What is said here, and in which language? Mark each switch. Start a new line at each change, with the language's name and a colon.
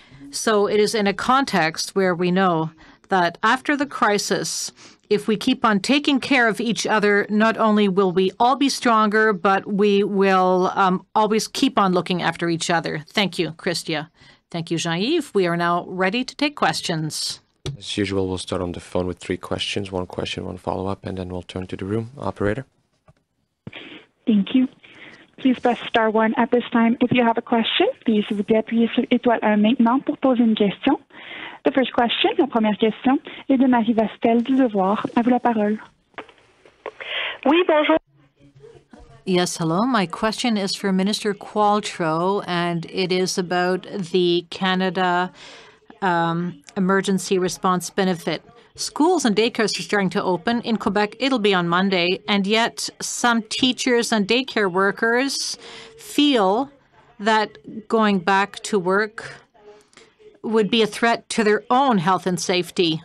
English: So it is in a context where we know that after the crisis, if we keep on taking care of each other, not only will we all be stronger, but we will always keep on looking after each other. Thank you, Christia. Thank you, Jean-Yves. We are now ready to take questions. As usual, we'll start on the phone with 3 questions, 1 question, 1 follow-up, and then we'll turn to the room. Operator. Thank you. Please press star 1 at this time if you have a question.
French: Puis, s'il vous plaît, appuyez sur étoile 1 maintenant pour poser une question.
English: The first question,
French: la première question, est de Marie Vastel du Devoir. À vous la parole. Oui, bonjour.
English: Yes, hello. My question is for Minister Qualtrough, and it is about the Canada Emergency Response Benefit. Schools and daycares are starting to open. In Quebec, it'll be on Monday, and yet some teachers and daycare workers feel that going back to work would be a threat to their own health and safety.